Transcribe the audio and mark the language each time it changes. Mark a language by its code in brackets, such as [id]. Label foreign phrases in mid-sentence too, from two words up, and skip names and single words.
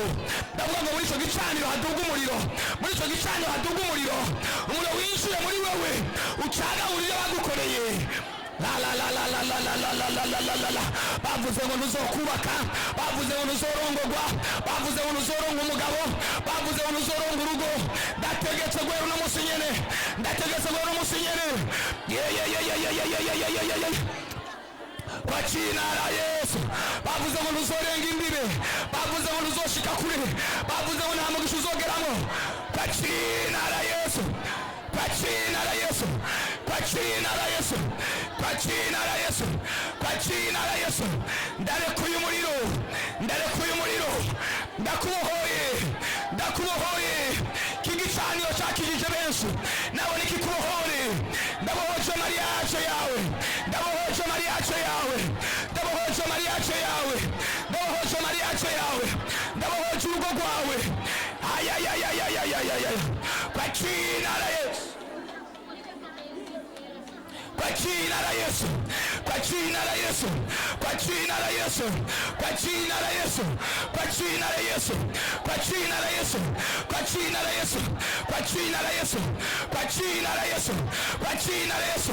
[rn] Ndavuga ngo muri icyo gicaniro haduga umuriro, umuriro winjire muri wewe, ucagagurire bagukoreye. Bavuze ngo ntuzokubaka, bavuze ngo ntuzorongorwa, bavuze ngo ntuzoronga umugabo, bavuze ngo ntuzoronga urugo. Ndategetse guhera uno munsi nyene, [sw] kwa jina la Yesu. [rn] Bavuze ngo ntuzorenga imbibe, bavuze ngo ntuzoshika kure, bavuze ngo nta mugisha uzogeramo. [sw] Kwa jina la Yesu, kwa jina la Yesu, kwa jina la Yesu, kwa jina la Yesu, kwa jina la Yesu. [rn] Ndarekuye umuriro, ndakubohoye. Kigicaniro cyakijije benshi, nawe nikikubohore. Ndabohoje mariage yawe, ndabohoje mariage yawe, ndabohoje urugo rwawe. [sw] Kwa jina la Yesu, kwa jina la Yesu, kwa jina la Yesu, kwa jina la Yesu, kwa jina la Yesu, kwa jina la Yesu, kwa jina la Yesu, kwa jina la Yesu, kwa jina la Yesu, kwa jina la Yesu, kwa jina la Yesu.